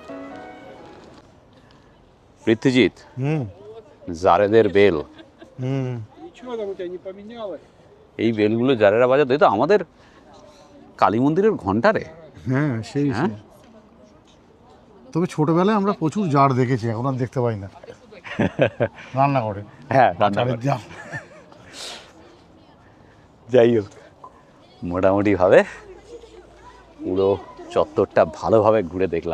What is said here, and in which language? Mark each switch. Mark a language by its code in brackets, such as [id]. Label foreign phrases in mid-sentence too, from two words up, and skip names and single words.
[bn] পৃথ্বীজিৎ, জারেদের বেল, [ru] Ничего там у тебя не поменялось? [bn] এই বেলগুলো জারেরা বাজাতো, এই তো আমাদের কালী মন্দিরের ঘন্টা রে। হ্যাঁ, সেই হ্যাঁ? সেই। তবে ছোটবেলায় আমরা প্রচুর জার দেখেছি, এখন আর দেখতে পাই না। রান্না করে। হ্যাঁ, রান্না জারের করে। জার। যাই হোক, মোটামুটিভাবে পুরো চত্বরটা ভালোভাবে ঘুরে দেখলাম।